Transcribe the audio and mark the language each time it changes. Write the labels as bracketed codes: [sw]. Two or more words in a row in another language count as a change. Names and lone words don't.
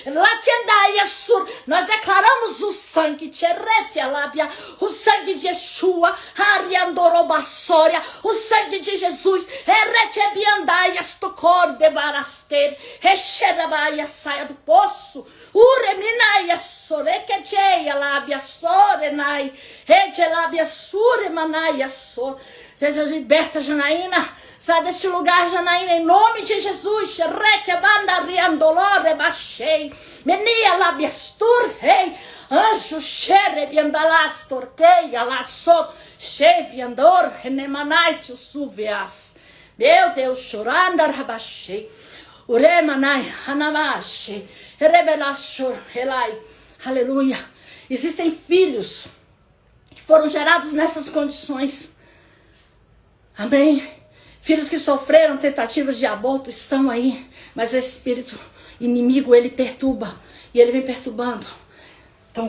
[pt] nós declaramos o sangue, o sangue de Yeshua, o sangue de Jesus, saia do poço, seja liberta, Janaína. Sai deste lugar, Janaína, em nome de Jesus. Anjo, xerebiandalastor, keia, laço, cheviandor, renemanaite, suveas. Meu Deus, choranda, rabachei. Uremanai, hanamache, rebelachor, relai. Aleluia. Existem filhos que foram gerados nessas condições. Amém? Filhos que sofreram tentativas de aborto estão aí, mas o espírito inimigo, ele perturba, e ele vem perturbando.